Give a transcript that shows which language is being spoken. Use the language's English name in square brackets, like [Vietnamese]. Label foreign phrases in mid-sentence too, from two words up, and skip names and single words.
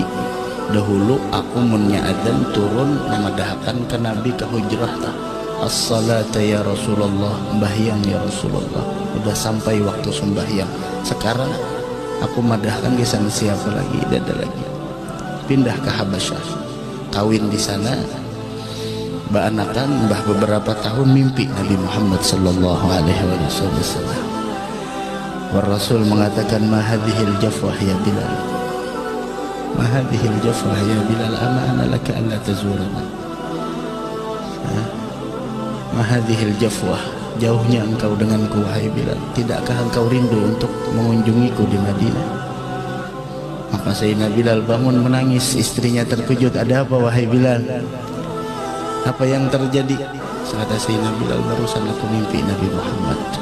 [Banjar] Dahulu aku munya adzan turun namadahakan ke Nabi ke hujrah tah, [Arabic] الصلاة يا رسول الله, [Banjar] sembahyang ya Rasulullah. Udah sampai waktu sembahyang, sekarang aku madahkan di sana siapa lagi, dada lagi. Pindah ke Habasyah, kawin di sana, baanakan mbah beberapa tahun mimpi Nabi Muhammad [Arabic] صلى الله عليه وسلم. ورسول mengatakan, ما هذه الجفوة يا بلال، ما هذه الجفوة يا بلال، أما آن لك ألا تزورنا. ما هذه الجفوة, [Indonesian] jauhnya engkau denganku wahai Bilal, tidakkah engkau rindu untuk mengunjungiku di Madinah? Maka Sayyidina Bilal bangun menangis, istrinya terkejut, ada apa wahai Bilal, apa yang terjadi? Kata Sayyidina Bilal, barusan aku mimpi Nabi Muhammad.